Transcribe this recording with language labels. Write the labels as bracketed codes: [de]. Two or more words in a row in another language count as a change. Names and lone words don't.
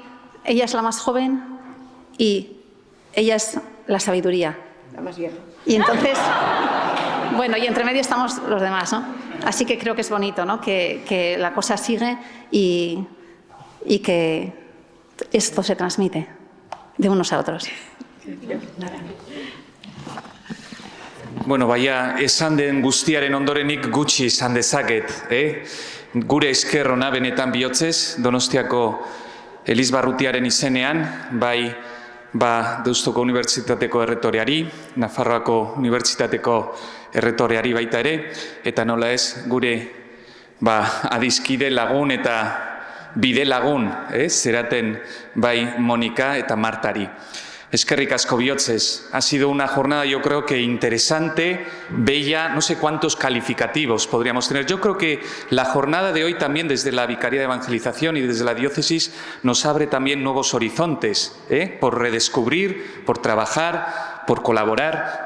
[es] Ella es la más joven y ella es la sabiduría. La más vieja. Y entonces, bueno, y entre medio estamos los demás, ¿no? Así que creo que es bonito, ¿no? Que la cosa sigue y que esto se transmite de unos a otros. [eu] Bueno, baina esan den guztiaren ondorenik gutxi izan dezaket, Gure esker ona benetan bihotzez, Donostiako Elizbarrutiaren izenean, bai Deustuko Unibertsitateko erretoreari, Nafarroako Unibertsitateko erretoreari baita ere, eta nola ez gure adizkide lagun eta bide lagun, zeraten bai Monika eta Martari. Eskerrik asko bihotzez. [es] Ha sido una jornada, yo creo que interesante, bella, no sé cuántos calificativos podríamos tener. Yo creo que la jornada de hoy también desde la Vicaría de Evangelización y desde la Diócesis nos abre también nuevos horizontes, por redescubrir, por trabajar, por colaborar.